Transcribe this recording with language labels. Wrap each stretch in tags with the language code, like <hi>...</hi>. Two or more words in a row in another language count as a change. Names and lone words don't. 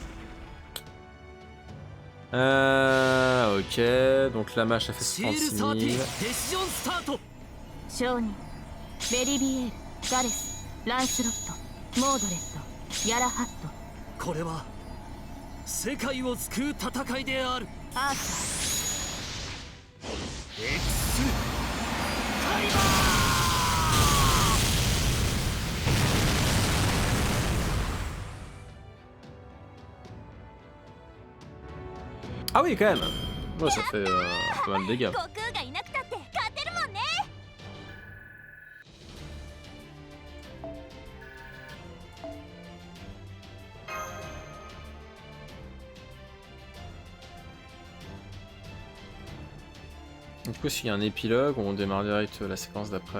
<fr>Ok, donc la match a fait 36 000.</fr> <ja>商人ベリビエール、ガレス、ランスロット、モードレット、ギャラハット。これは世界を救う戦いである。アーサー。エクスカリバー。</ja> <fr>Ah oui, quand même. Ouais, ça fait pas mal de dégâts. Du coup, s'il y a un épilogue, on démarre direct la séquence d'après.</fr>